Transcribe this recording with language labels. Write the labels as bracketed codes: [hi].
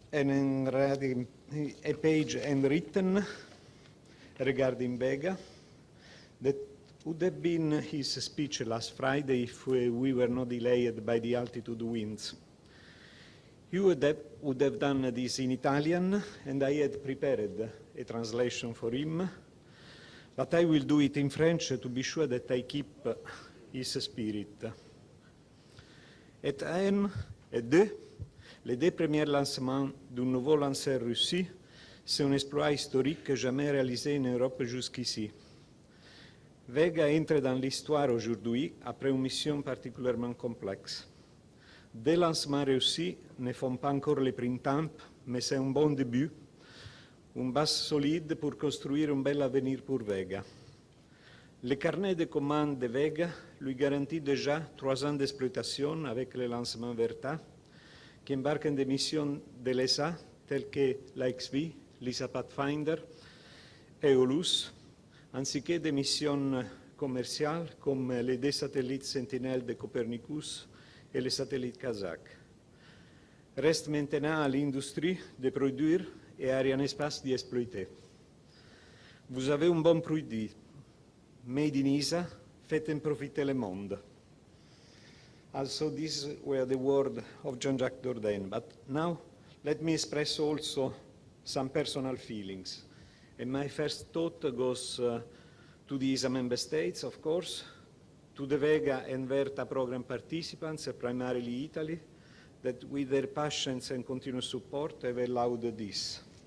[en] a page handwritten regarding Vega that would have been his speech last Friday if we were not delayed by the altitude winds. He would have done this in Italian, and I had prepared a translation for him, but I will do it in French to be sure that I keep his spirit. [fr] Et un et deux, les deux premiers lancements d'un nouveau lanceur russie, c'est un exploit historique jamais réalisé en Europe jusqu'ici. Vega entre dans l'histoire aujourd'hui après une mission particulièrement complexe. Des lancements réussis ne font pas encore les printemps, mais c'est un bon début, une base solide pour construire un bel avenir pour Vega. Le carnet de commandes de Vega lui garantit déjà 3 ans d'exploitation avec le lancement VERTA, qui embarquent des missions de l'ESA telles que l'AXV, l'ISA Pathfinder et OLUS, ainsi que des missions commerciales comme les 2 satellites Sentinelle de Copernicus et les satellites kazakhs. Reste maintenant à l'industrie de produire et à Arianespace d'y exploiter. Vous avez un bon produit, [en] made in ESA, [fr] faites en profiter le monde. [en] Also, these were the words of Jean-Jacques Dordain. But now, let me express also some personal feelings. And my first thought goes to the ESA member states, of course, to the Vega and VERTA program participants, primarily Italy, that with their patience and continuous support have allowed this.